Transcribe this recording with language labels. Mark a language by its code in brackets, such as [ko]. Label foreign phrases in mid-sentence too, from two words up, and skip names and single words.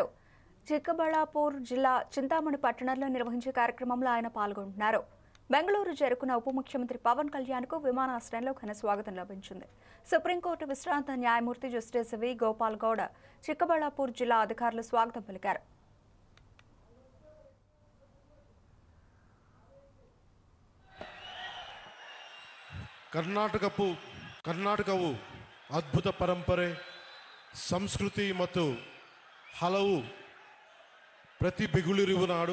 [te] చిక్కబళాపూర్ జిల్లా చింతామణి పట్టణంలో నిర్వహించే కార్యక్రమంలో ఆయన పాల్గొంటున్నారు. బెంగళూరు చేరుకున్న ఉప ముఖ్యమంత్రి పవన్ కళ్యాణ్కు విమానాశ్రయంలో ఘన స్వాగతం లభించింది. సుప్రీంకోర్టు విశ్రాంత న్యాయమూర్తి జస్టిస్ వి గోపాల్ గౌడ్, చిక్కబళాపూర్ జిల్లా అధికారులు స్వాగతం పలికారు. [kn] ಕರ್ನಾಟಕವು ಅದ್ಭುತ ಪರಂಪರೆ, ಸಂಸ್ಕೃತಿ ಮತ್ತು ಹಲವು ಪ್ರತಿಭೆಗಳಿರುವ ನಾಡು.